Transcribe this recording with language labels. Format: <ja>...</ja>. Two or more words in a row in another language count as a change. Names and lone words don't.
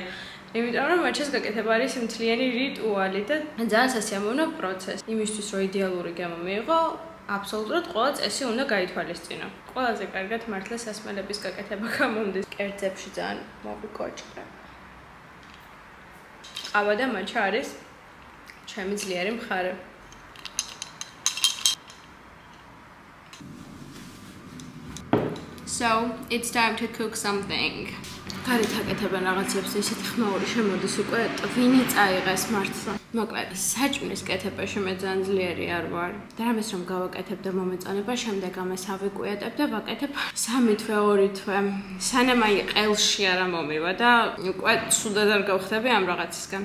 <ka>იმიტომ რომ მაჩას გაკეთება არის მთლიანი რიტუალი და ძალიან სასიამოვნო პროცესი. იმისთვის რომ იდეალური გემო მიიღო, აბსოლუტურად ყველა წესი უნდა გაითვალისწინო. ყველაზე კარგად მართლა სასმელების გაკეთება გამომდის. კერძებში ძალიან მოვიკოჭრე. ყავა და მაჩა არის ჩემი ძლიერი მხარე.</ka> <en>So, it's time to cook something.</en> <ka>გარეთ აკეთებენ რაღაცებს ისეთი ხმაური შემოდის უკვე ტვინი წაიღეს მართლა. მოკლედ, საჭმლის კეთებაში მე ძალიან ძლიერი არ ვარ. და რამეს რომ გავაკეთებ და მომეწონება, შემდეგ ამას ავიკვიატებ და ვაკეთებ 3 თვე, 2 თვე. სანამ აი ყელში არა მომივა და უკვე ცუდად არ გავხდები ამ რაღაცისგან.</ka>